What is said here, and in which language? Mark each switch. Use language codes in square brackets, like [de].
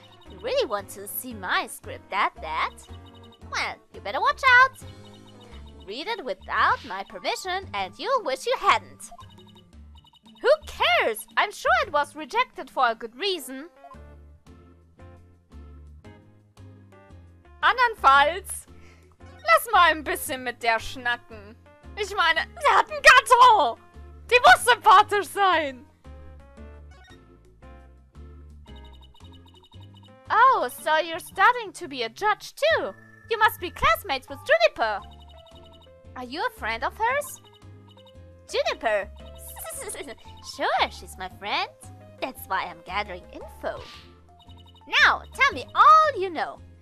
[en] You really want to see my script that? Well, you better watch out. Read it without my permission and you'll wish you hadn't. Who cares? I'm sure it was rejected for a good reason. [de] Andernfalls, lass mal ein bisschen mit der schnacken. Ich meine, sie hat einen Karton. Die muss sympathisch sein. [en] Oh, so you're studying to be a judge too. You must be classmates with Juniper. Are you a friend of hers? Juniper? Sure, she's my friend. That's why I'm gathering info. Now, tell me all you know.